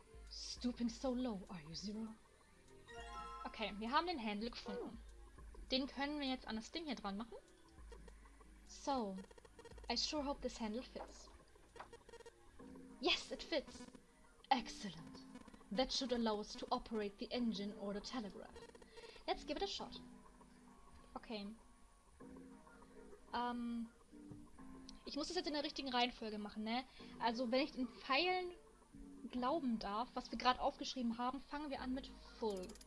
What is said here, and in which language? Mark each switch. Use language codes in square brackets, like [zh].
[en] Stooping so low, are you Zero? [de] Okay, wir haben den Handle gefunden. Den können wir jetzt an das Ding hier dran machen. [en] So, I sure hope this handle fits. Yes, it fits. Excellent. That should allow us to operate the engine or the telegraph. Let's give it a shot. Okay. [de] Ich muss das jetzt in der richtigen Reihenfolge machen, ne? Also, wenn ich den Pfeilen glauben darf, was wir gerade aufgeschrieben haben, fangen wir an mit full.